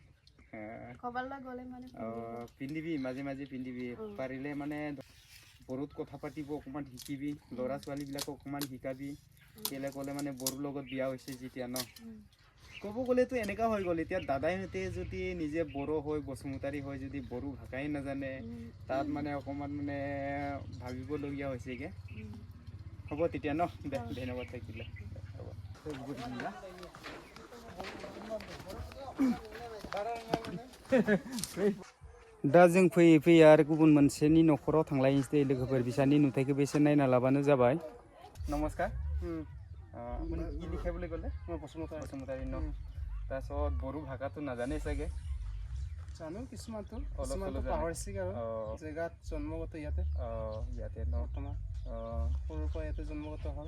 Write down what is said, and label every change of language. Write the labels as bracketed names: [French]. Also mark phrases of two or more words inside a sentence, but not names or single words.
[Assamese] পিন্ধিবি মাজে মাজে পিন্ধিবি পাৰিলে মানে বড়োত কথা পাতিব অকণমান শিকিবি ল'ৰা ছোৱালীবিলাকক অকণমান শিকাবি কেলে ক'লে মানে বড়োৰ লগত বিয়া হৈছে যেতিয়া ন ক'ব গ'লেতো এনেকুৱা হৈ গ'ল এতিয়া দাদাইহঁতে যদি নিজে বড়ো হয় বসুমতাৰী হয় যদি বড়ো ভাষাই নাজানে তাত মানে অকণমান মানে ভাবিবলগীয়া হৈছেগৈ হ'ব তেতিয়া ন দে ধন্যবাদ থাকিলে [Bodo] दा जों फैयै फैयै आरो गुबुन मोनसेनि न'खराव थांलायनोसै लोगोफोर बिसानि नुथायखौबो एसे नायना लाबानो जाबाय नमस्कार [Assamese] আপুনি কি লিখে বুলি ক'লে বসুমতাৰী ন তাৰপিছত বড়ো ভাষাটো নাজানে চাগে জানো কিছুমানটো অলপ কিছুমানটো জানে। পাহৰিছে আৰু অঁ জেগাত জন্মগত ইয়াতে অঁ ইয়াতে ন বৰ্তমান অঁ সৰুৰ পৰা ইয়াতে জন্মগত হ'ল